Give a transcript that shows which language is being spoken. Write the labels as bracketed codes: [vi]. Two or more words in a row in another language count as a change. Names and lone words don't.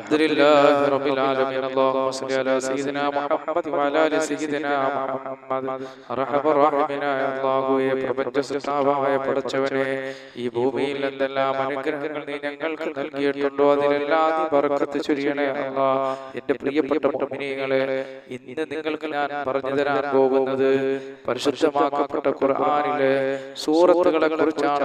[ar] الحمد لله رب العالمين. اللهم صل على سيدنا محمد وعلى آل سيدنا محمد wa ala ali Sayyidina Muhammad. أرحم الراحمين [ml] നായ അല്ലാഹുവേ, പ്രപഞ്ച സൃഷ്ടാവായ പടച്ചവനെ, ഈ ഭൂമിയിൽ എന്തെല്ലാം അനുഗ്രഹങ്ങൾ നീ ഞങ്ങൾക്ക് നൽകിയിട്ടുണ്ടോ അതിലെല്ലാം നീ ബർക്കത്ത് ചൊരിയണേ അല്ലാഹ്. എന്റെ പ്രിയപ്പെട്ട മുഅ്മിനീങ്ങളെ, ഇന്ന് നിങ്ങൾക്ക് ഞാൻ പറഞ്ഞു തരാൻ പോകുന്നത് പരിശുദ്ധമാക്കപ്പെട്ട ഖുർആനിലെ സൂറത്തുകളെ കുറിച്ചാണ്.